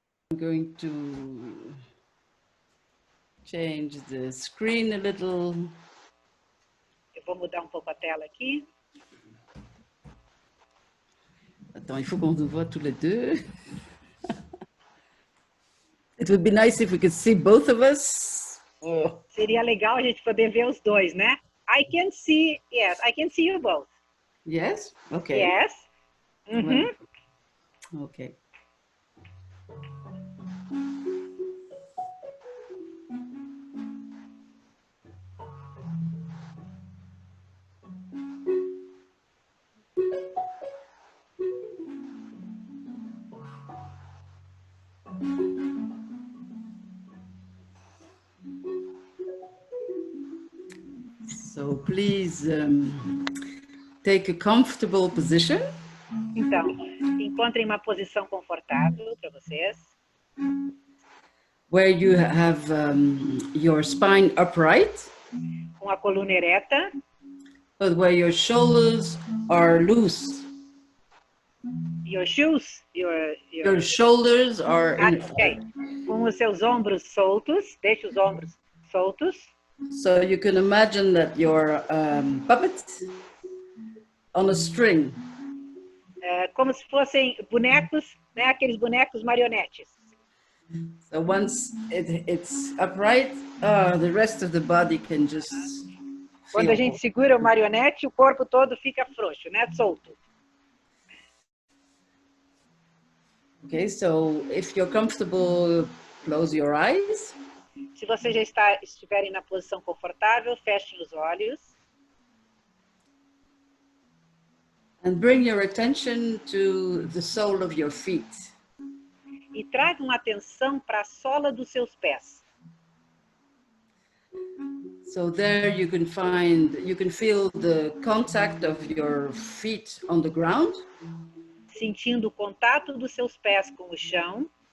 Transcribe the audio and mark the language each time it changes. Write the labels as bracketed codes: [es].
[en] I'm going to change the screen a little. [pt] Eu vou mudar um pouco a tela aqui. [fr] Attends, il faut qu'on nous voit tous les deux. [en] It would be nice if we could see both of us. [pt] Oh. Seria legal a gente poder ver os dois, né? [en] I can see, yes, I can see you both. Yes? Okay. Yes. Well, okay. So please take a comfortable position. [pt] Então, encontrem uma posição confortável para vocês. [en] Where you have your spine upright. [pt] Com a coluna ereta. [en] But where your shoulders are loose. Your shoes, your shoulders are. Okay. [pt] Com os seus ombros soltos, deixe os ombros soltos. [en] So you can imagine that you're puppet on a string. [pt] Como se fossem bonecos, né? Aqueles bonecos marionetes. [en] So once it's upright, the rest of the body can just. [pt] Quando a gente segura o marionete, o corpo todo fica frouxo, né? Solto. [en] Okay, so if you're comfortable, close your eyes. [pt] Se você já estiverem na posição confortável, fechem os olhos. [en] And bring your attention to the sole of your feet. [pt] E tragam atenção para a sola dos seus pés. [en] So there you can feel the contact of your feet on the ground. [pt] Sentindo o contato dos seus pés com o chão.